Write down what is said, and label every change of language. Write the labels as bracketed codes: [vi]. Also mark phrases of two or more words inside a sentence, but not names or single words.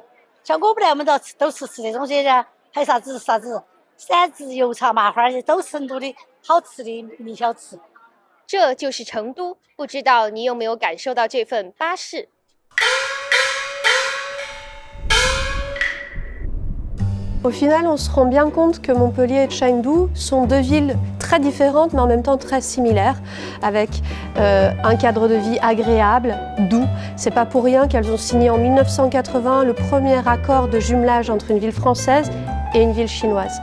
[zh] 像我们来，我们都吃这东西的，还有啥子三汁油茶麻花，都是成都的好吃的名小吃。这就是成都，不知道你有没有感受到这份巴适？ [fr] Au final, on se rend bien compte que Montpellier et Chengdu sont deux villes très différentes, mais en même temps très similaires, avec un cadre de vie agréable, doux. C'est pas pour rien qu'elles ont signé en 1980 le premier accord de jumelage entre une ville française et une ville chinoise.